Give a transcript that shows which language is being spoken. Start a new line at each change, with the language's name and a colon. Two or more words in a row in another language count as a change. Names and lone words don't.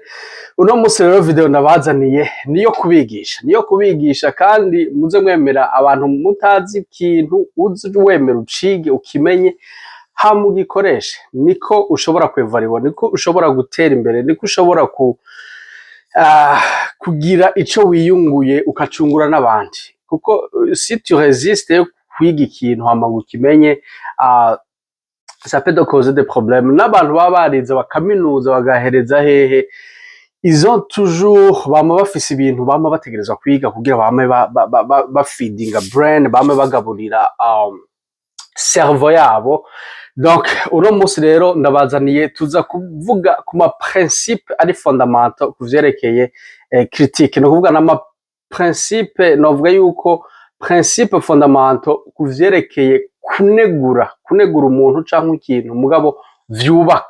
Rundi: Uno munsi rero video nabazaniye niyo kubigisha kandi muze mwemera abantu mutazi ikintu uzi wemera ucige ukimenye hamugikoreshe, niko ushobora kwevariwa, niko ushobora gutera imbere, niko ushobora kugira ico wiyunguye ukacungura n'abandi. Kuko
French: si tu resistes
Rundi: kwiga ikintu hama ukimenye,
French: ça peut causer des problèmes.
Rundi: N'abantu baba barize bakaminuza bagahereza hehe,
French: ils ont toujours
Rundi: bama bafise ibintu bama bategerezwa kwiga kugira bame bafeedinga brain, bame bagaburira cerveau yabo. Donc uno munsi rero ndabazaniye tuza kuvuga ku ma principe ari fondamental kuvyerekeye critique, no kuvuga n'ama principe, novuga yuko
French: principe fondamental
Rundi: kuvyerekeye kunegura umuntu canke ikintu mugabo vyubaka.